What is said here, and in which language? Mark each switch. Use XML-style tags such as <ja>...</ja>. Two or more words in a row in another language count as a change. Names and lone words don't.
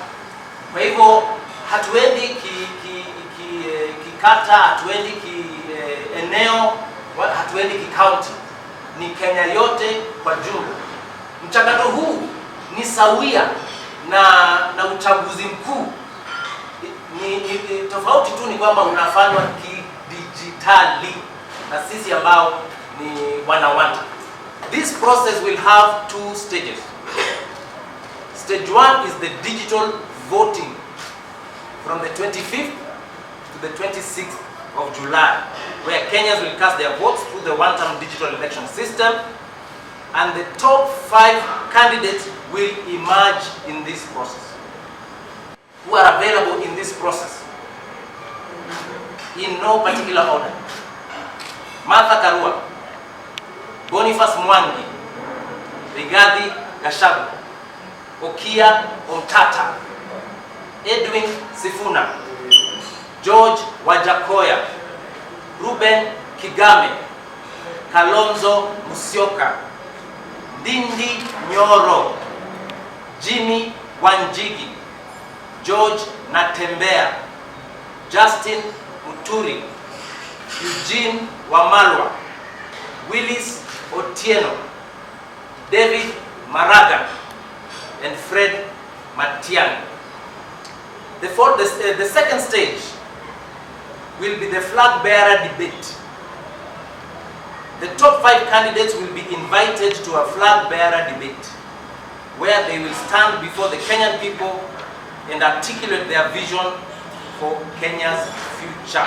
<sw>Kwa hivyo hatuendi kikata, hatuendi kieneo, hatuendi kikaunti, ni Kenya yote kwa jumla. Mchakato huu ni sawia na uchaguzi mkuu. Ni tofauti tu ni kwamba unafanywa kidijitali na sisi ambao ni wana WANTAM.</sw> <en>This process will have two stages. Stage 1 is the digital voting from the 25th to the 26th of July, where Kenyans will cast their votes through the WANTAM digital election system, and the top 5 candidates will emerge in this process, who are available in this process in no particular order: Martha Karua, Boniface Mwangi, Rigathi Gachagua, Okia Omtata, Edwin Sifuna, George Wajakoya, Ruben Kigame, Kalonzo Musyoka, Ndindi Nyoro, Jimmy Wanjigi, George Natembea, Justin Muturi, Eugene Wamalwa, Willis Otieno, David Maraga, and Fred Matiang'i. The second stage will be the flag bearer debate. The top 5 candidates will be invited to a flag bearer debate, where they will stand before the Kenyan people and articulate their vision for Kenya's future.</en>